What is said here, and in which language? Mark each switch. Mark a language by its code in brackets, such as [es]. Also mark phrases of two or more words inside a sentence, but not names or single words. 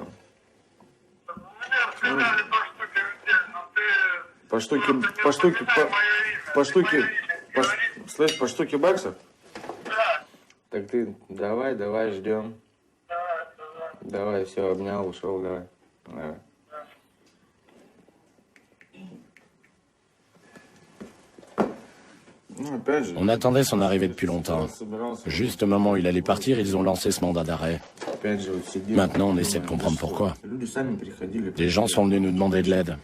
[ru] Мне сказали по штуке в день, но По штуке, по штуке баксов? Да. Так ты давай, ждем. Давай, все, обнял, ушел, давай. [fr] On attendait son arrivée depuis longtemps. Juste au moment où il allait partir, ils ont lancé ce mandat d'arrêt. Maintenant, on essaie de comprendre pourquoi. Les gens sont venus nous demander de l'aide.